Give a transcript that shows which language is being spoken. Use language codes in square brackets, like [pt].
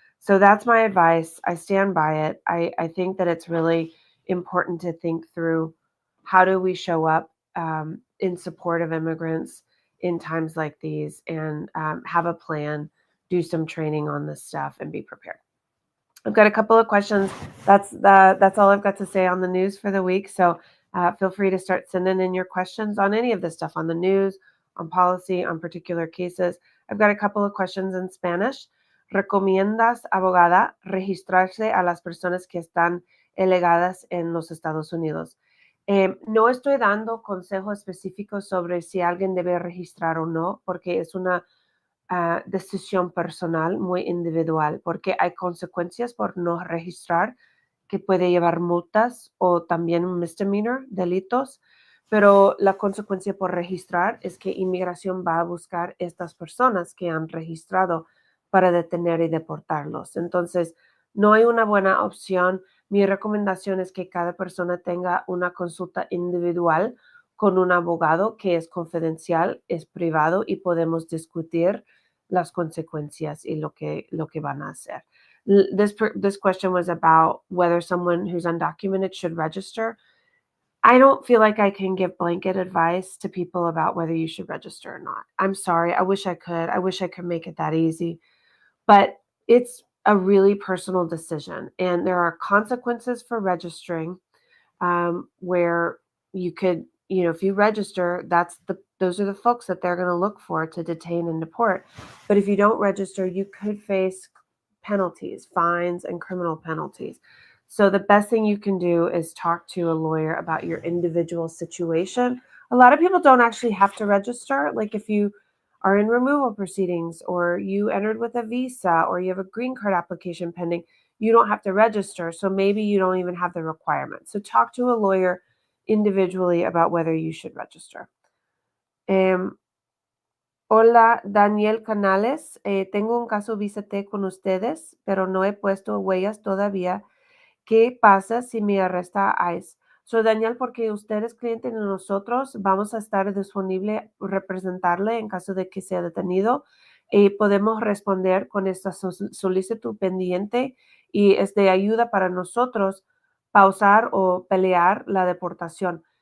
[en] So that's my advice. I stand by it. I think that it's really important to think through, how do we show up in support of immigrants in times like these, and have a plan, do some training on this stuff, and be prepared. I've got a couple of questions. That's all I've got to say on the news for the week. So feel free to start sending in your questions on any of this stuff, on the news, on policy, on particular cases. I've got a couple of questions in Spanish. [es] ¿Recomiendas, abogada, registrarse a las personas que están ilegales en los Estados Unidos? No estoy dando consejos específicos sobre si alguien debe registrar o no, porque es una decisión personal muy individual, porque hay consecuencias por no registrar, que puede llevar multas o también un misdemeanor, delitos, pero la consecuencia por registrar es que inmigración va a buscar estas personas que han registrado para detener y deportarlos. Entonces, no hay una buena opción. Mi recomendación es que cada persona tenga una consulta individual con un abogado, que es confidencial, es privado, y podemos discutir las consecuencias y lo que van a hacer. [en] This question was about whether someone who's undocumented should register. I don't feel like I can give blanket advice to people about whether you should register or not. I'm sorry. I wish I could. I wish I could make it that easy. But it's a really personal decision, and there are consequences for registering, where you could, if you register, those are the folks that they're going to look for to detain and deport. But if you don't register, you could face penalties, fines, and criminal penalties. So the best thing you can do is talk to a lawyer about your individual situation. A lot of people don't actually have to register. Like if you are in removal proceedings, or you entered with a visa, or you have a green card application pending, you don't have to register. So maybe you don't even have the requirement. So talk to a lawyer individually about whether you should register. [es] Hola, Daniel Canales. Tengo un caso visa T con ustedes, pero no he puesto huellas todavía. ¿Qué pasa si me arresta ICE? [en] So, [es] Daniel, porque usted es cliente de nosotros, vamos a estar disponible representarle en caso de que sea detenido, y podemos responder con esta solicitud pendiente, y es de ayuda para nosotros pausar o pelear la deportación.